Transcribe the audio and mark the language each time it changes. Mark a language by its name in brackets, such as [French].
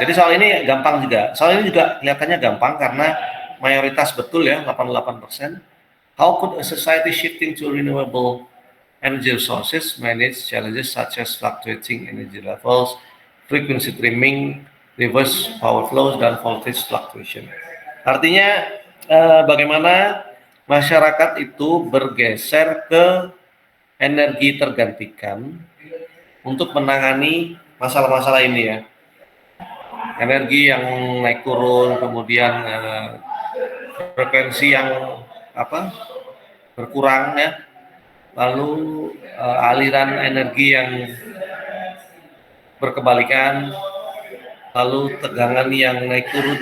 [Indonesian] Jadi soal ini gampang juga. Soal ini juga kelihatannya gampang karena mayoritas betul ya, 88%. [English] How could a society shifting to renewable energy sources manage challenges such as fluctuating energy levels, frequency trimming, reverse power flows, dan voltage fluctuation? [Indonesian] Artinya bagaimana masyarakat itu bergeser ke energi tergantikan untuk menangani masalah-masalah ini ya. Energi yang naik turun, kemudian frekuensi yang berkurang ya, lalu aliran energi yang berkebalikan, lalu tegangan yang naik turun.